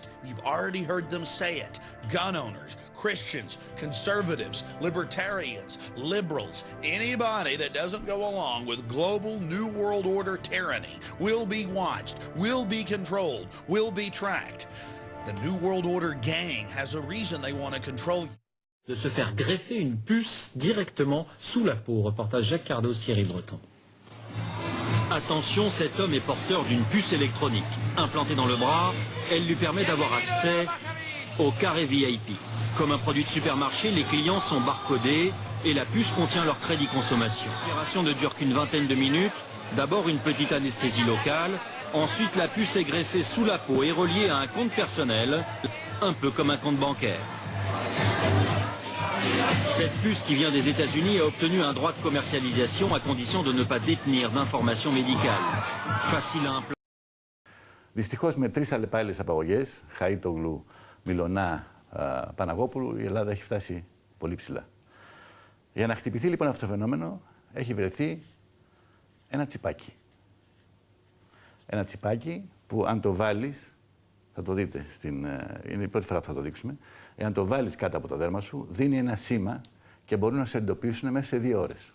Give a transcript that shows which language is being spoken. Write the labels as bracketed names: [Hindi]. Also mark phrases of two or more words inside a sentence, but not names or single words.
[English] You've already heard them say it. Gun owners, Christians, conservatives, libertarians, liberals, anybody that doesn't go along with global New World Order tyranny will be watched, will be controlled, will be tracked. The New World Order gang has a reason they want to control you. [French] De se faire greffer une puce directement sous la peau. Reportage Jacques Cardos, Thierry Breton. Attention, cet homme est porteur d'une puce électronique. Implantée dans le bras, elle lui permet d'avoir accès au carré VIP. Comme un produit de supermarché, les clients sont barcodés et la puce contient leur crédit consommation. L'opération ne dure qu'une vingtaine de minutes. D'abord une petite anesthésie locale. Ensuite, la puce est greffée sous la peau et reliée à un compte personnel, un peu comme un compte bancaire. Cette puce qui vient des États-Unis a obtenu un droit de commercialisation à condition de ne pas détenir d'informations médicales. Facile à implanter. [Greek] Δυστυχώς με 3 αλλεπάλληλες απαγωγές, Χαΐτογλου, Μιλωνά, Παναγόπουλου, η Ελλάδα έχει φτάσει πολύ ψηλά. Για να χτυπηθεί λοιπόν αυτό το φαινόμενο, έχει βρεθεί ένα τσιπάκι. Ένα τσιπάκι που αν το βάλεις, θα το δείτε, είναι η πρώτη φορά που θα το δείξουμε, εάν το βάλεις κάτω από το δέρμα σου, δίνει ένα σήμα και μπορούν να σε εντοπίσουν μέσα σε 2 ώρες.